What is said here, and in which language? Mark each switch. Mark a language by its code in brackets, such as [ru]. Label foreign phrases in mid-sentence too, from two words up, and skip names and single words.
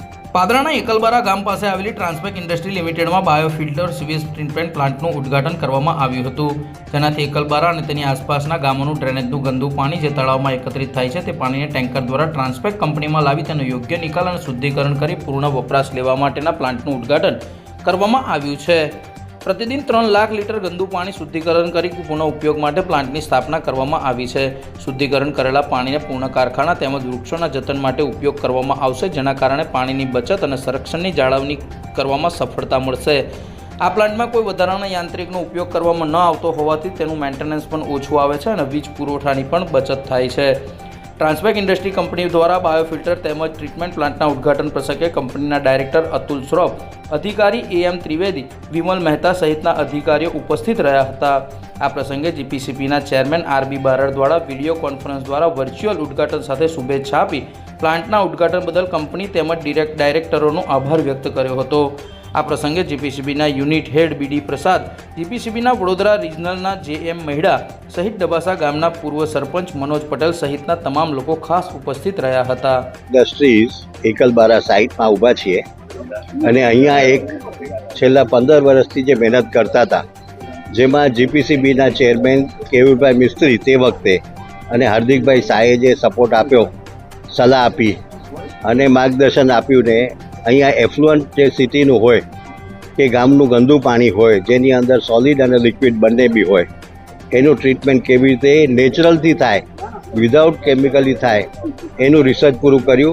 [gu] પાદરાના એકલબારા ગામ પાસે આવેલી ટ્રાન્સપેક ઇન્ડસ્ટ્રી લિમિટેડમાં બાયોફિલ્ટર સીવેજ ટ્રીટમેન્ટ પ્લાન્ટનું ઉદ્ઘાટન કરવામાં આવ્યું હતું, જેનાથી એકલબારા અને તેની આસપાસના ગામોનું ડ્રેનેજનું ગંદુ પાણી જે તળાવમાં એકત્રિત થાય છે તે પાણીને ટેન્કર દ્વારા ટ્રાન્સપેક કંપનીમાં લાવી તેનો યોગ્ય નિકાલ અને શુદ્ધિકરણ કરી પૂર્ણ વપરાશ લેવા માટેના પ્લાન્ટનું ઉદ્ઘાટન કરવામાં આવ્યું છે। પ્રતિદિન 3 લાખ લીટર ગંદુ પાણી શુદ્ધિકરણ કર પુનઃ ઉપયોગ માટે પ્લાન્ટની સ્થાપના કરવામાં આવી છે। શુદ્ધિકરણ કરેલા પાણી ને પૂર્ણ કારખાના તેમજ વૃક્ષોના જતન માટે ઉપયોગ કરવામાં આવશે, જેના કારણે પાણીની બચત અને સંરક્ષણની જાળવણી કરવામાં સફળતા મળશે। આ પ્લાન્ટ માં કોઈ વધારાના યાંત્રિકનો ઉપયોગ કરવામાં ન આવતો હોવાથી તેનું મેન્ટેનન્સ પણ ઓછું આવે છે અને વીજ પુરવઠાની પણ બચત થાય છે। ટ્રાન્સપેક ઇન્ડસ્ટ્રી કંપની દ્વારા બાયોફિલ્ટર તેમજ ટ્રીટમેન્ટ પ્લાન્ટના ઉદ્ઘાટન પ્રસંગે કંપનીના ડાયરેક્ટર અતુલ શ્રોફ, અધિકારી એમ ત્રિવેદી, વિમલ મહેતા સહિતના અધિકારીઓ ઉપસ્થિત રહ્યા હતા। આ પ્રસંગે જીપીસીબીના ચેરમેન આરબી બારડ દ્વારા વિડિયો કોન્ફરન્સ દ્વારા વર્ચ્યુઅલ ઉદ્ઘાટન સાથે શુભેચ્છા આપી પ્લાન્ટના ઉદ્ઘાટન બદલ કંપની તેમજ ડાયરેક્ટરોનો આભાર વ્યક્ત કર્યો હતો। આ પ્રસંગે જીપીસીબીના યુનિટ હેડ બીડી પ્રસાદ, જીપીસીબીના વડોદરા રીજનલના જેએમ મહિડા સહિત ડબાસા ગામના પૂર્વ સરપંચ મનોજ પટેલ સહિતના તમામ લોકો ખાસ ઉપસ્થિત રહ્યા હતા। ઇન્ડસ્ટ્રીઝ એકલબારા સાઇટ માં ઊભા છીએ અને અહીંયા એક છેલ્લા 15 વર્ષથી જે મહેનત કરતા હતા, જેમાં જીપીસીબીના ચેરમેન કેવુરભાઈ મિસ્ત્રી તે વખતે અને હાર્દિકભાઈ શાહે જે સપોર્ટ આપ્યો, સલાહ આપી અને માર્ગદર્શન આપ્યું ને અહીંયા એફ્લુઅન્ટ જે સિટીનું હોય કે ગામનું ગંદુ પાણી હોય જેની અંદર સોલિડ અને લિક્વિડ બંને બી હોય, એનું ટ્રીટમેન્ટ કેવી રીતે નેચરલથી થાય, વિધાઉટ કેમિકલી થાય, એનું રિસર્ચ પૂરું કર્યું।